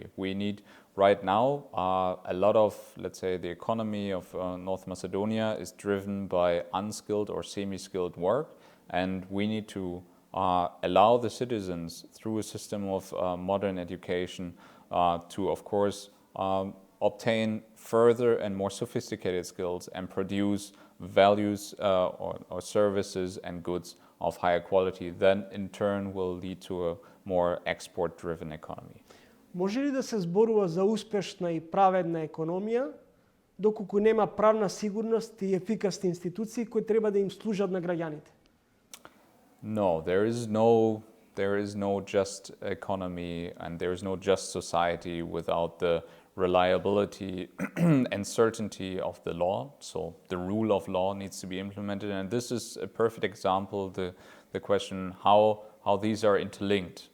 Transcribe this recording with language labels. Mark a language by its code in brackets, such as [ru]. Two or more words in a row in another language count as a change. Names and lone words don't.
[en] We need right now a lot of, let's say, the economy of North Macedonia is driven by unskilled or semi-skilled work, and we need to allow the citizens through a system of modern education to, of course, obtain further and more sophisticated skills and produce values or services and goods of higher quality, then in turn will lead to a more export-driven economy. [mk] Може ли да се зборува за успешна и праведна економија доколку нема правна сигурност и ефикасни институции кои треба да им служат на граѓаните? [en] No, there is no just economy and there is no just society without the reliability and certainty of the law. So the rule of law needs to be implemented, and this is a perfect example, the question how these are interlinked.